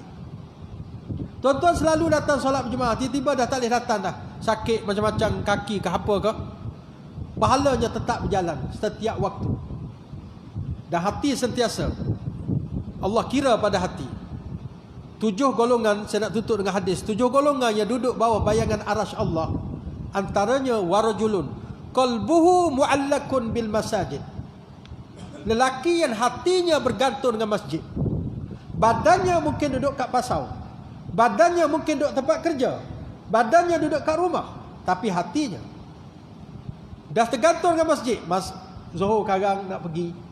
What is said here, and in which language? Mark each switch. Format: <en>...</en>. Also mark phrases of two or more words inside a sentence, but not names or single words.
<ms>Tuan-tuan selalu datang solat berjemaah, tiba-tiba dah tak boleh datang dah, sakit macam-macam kaki ke apa ke, pahalanya tetap berjalan setiap waktu. Dan hati sentiasa Allah kira pada hati. 7 golongan, saya nak tutup dengan hadis. 7 golongan yang duduk bawah bayangan arasy Allah, antaranya</ms> <ar>warajulun qalbuhu mu'allakun bil masajid.</ar> <ms>Lelaki yang hatinya bergantung dengan masjid. Badannya mungkin duduk kat pasar, badannya mungkin duduk tempat kerja, badannya duduk kat rumah, tapi hatinya dah tergantung dengan masjid. Zuhur sekarang nak pergi.</ms>